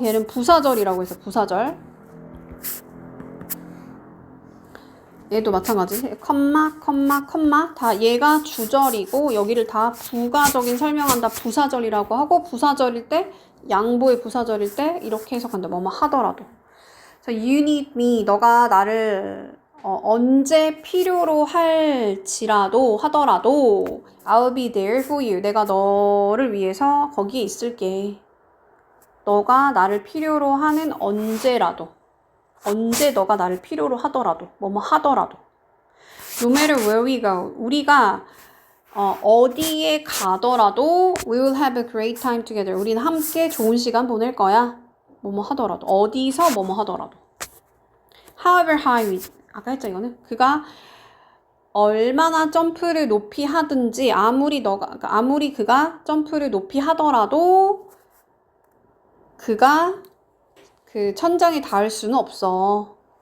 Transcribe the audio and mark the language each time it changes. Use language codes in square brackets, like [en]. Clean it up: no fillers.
[ko] 얘는 부사절이라고 해서 부사절. 얘도 마찬가지. 컴마 다 얘가 주절이고 여기를 다 부가적인 설명한다. 부사절이라고 하고 부사절일 때 양보의 부사절일 때 이렇게 해석한다. 뭐뭐 하더라도. 그래서 [en] you need me, [ko] 너가 나를 언제 필요로 할지라도 하더라도 [en] I'll be there for you. [ko] 내가 너를 위해서 거기에 있을게. 너가 나를 필요로 하는 언제라도. 언제 너가 나를 필요로 하더라도, 뭐뭐 하더라도. [en] No matter where we go. [ko] 우리가 어디에 가더라도 [en] we will have a great time together. [ko] 우리는 함께 좋은 시간 보낼 거야. 뭐뭐 하더라도. 어디서 뭐뭐 하더라도. [en] However high we. [ko] 아까 했죠 이거는. 그가 얼마나 점프를 높이 하든지 아무리 그가 점프를 높이 하더라도 그가 그 천장에 닿을 수는 없어.